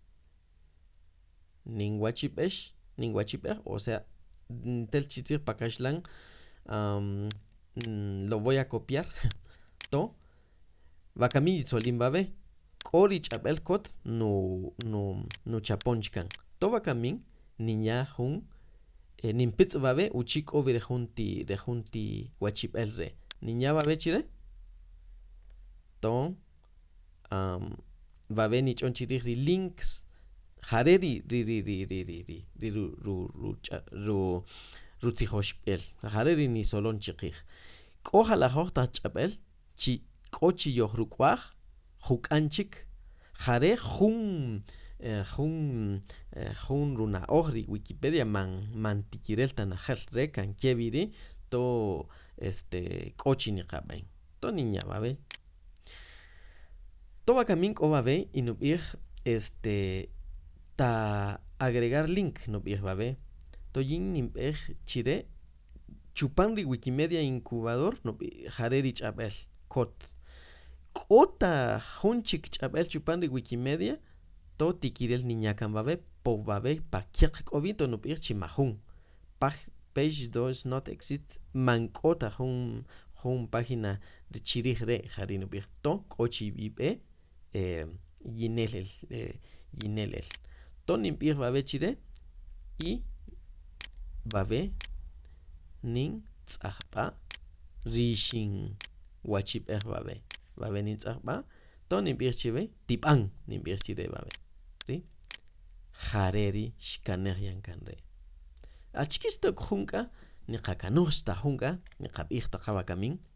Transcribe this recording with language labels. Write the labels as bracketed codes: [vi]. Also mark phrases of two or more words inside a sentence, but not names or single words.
[cak] nin wachib'ej [es] o sea [cak] tel chitzij pakaxlan [es] lo voy a copiar [cak] to bakamin yitzolin babe k'o ri ch'ab'el kot nu chapon chkan to bakamin nin ya jun nin pitz' babe uchi k'obi re jun ti wachib'el re nin ya babe chire to va a ni chon chirih ri links jare ri ru tzijoshb'el jare ri ni solon chiqij k'o jalajoj taj ch'ab'el chi k'o chi yoj ruk'uaj juk'an chik jare jun runa'oj ri Wikipedia man tikirel tanajel re kankye to k'o chi niqab'en to niña b'ab'e to b'akamin k'o b'ab'e y nub'ij ta agregar link nub'ij b'ab'e to yin ninb'ej chire chupan ri Wikimedia incubador jare ri ch'ab'el kot k'o ta jun chik ch'ab'el chupan ri Wikimedia to tikirel niñakan b'ab'e po b'ab'e pa kyaq k'obi to nub'ij chi majun [en] page does not exist [cak] man k'o ta jun página chirij re jari nub'ij to k'o chi b'ib'e yinel el to ninb'ij b'ab'e chire y b'ab'e nin tz'ajb'a ri xin wachib'ej b'ab'e nin tz'ajb'a to ninb'ij chib'e tib'an ninb'ij chire b'ab'e ri jare ri xkanej yankan re achkix tok junk'a niqakanuj xtaj junk'a niqab'ij taq ab'akamin